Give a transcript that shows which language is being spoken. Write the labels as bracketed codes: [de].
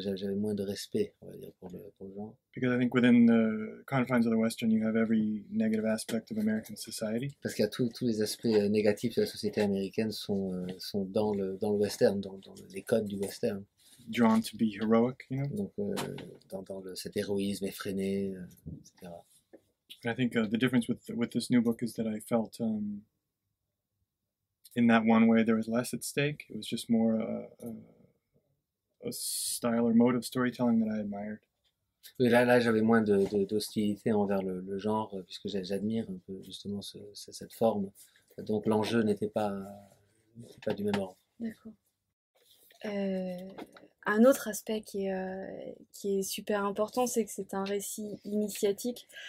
[fr] J'avais moins de respect, on va dire, pour le genre. [en] Because I think within the confines of the western, you have every negative aspect of American society. [fr] Parce qu'il y a tous les aspects négatifs de la société américaine sont dans le western, dans les codes du western. [en] Drawn to be heroic, [fr] Donc dans cet héroïsme effréné, etc. [en] I think the difference with this new book is that I felt in that one way there was less at stake. It was just more a style or mode of storytelling that I admired. [fr] Oui, là j'avais moins d'hostilité envers le genre, puisque j'admire un peu justement cette forme. Donc l'enjeu n'était pas du même ordre. D'accord. Un autre aspect qui est super important, c'est que c'est un récit initiatique.